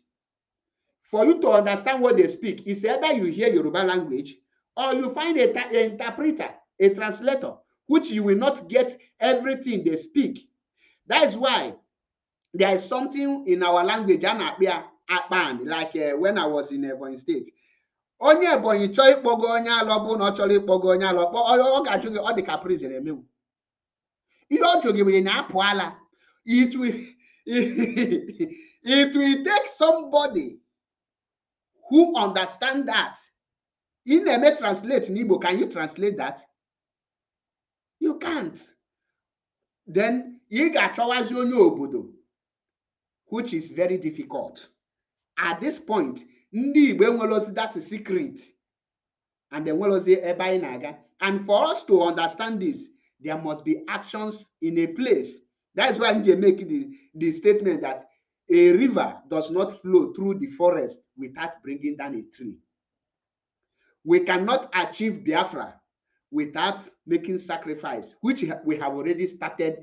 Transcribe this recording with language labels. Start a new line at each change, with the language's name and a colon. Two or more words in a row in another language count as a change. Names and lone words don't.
English: For you to understand what they speak, it's either you hear Yoruba language or you find an interpreter, a translator, which you will not get everything they speak. That is why there is something in our language like when I was in Ebonyi State.
Igbo: Onye Ebonyi chọọ ịkpọgo onye alọ bụ na ọ chọrọ ịkpọgo onye alọ ọ ga-ajụ gị ọ dị ka prison emewu. Ihe ọ jụrụ gị na apụ ala.
English: It will take somebody who understand that.
Igbo: In na-eme translate n'Igbo,
English: can you translate that? You can't. Then
Igbo: ị ga-achọwazi onye obodo,
English: which is very difficult. At this point,
Igbo: Ndị Igbo enwelozi
English: that secret
Igbo: and enwelozi ebe anyị na-aga.
English: And for us to understand this, there must be actions in a place. That's why I make the statement that a river does not flow through the forest without bringing down a tree. We cannot achieve Biafra without making sacrifice, which we have already started.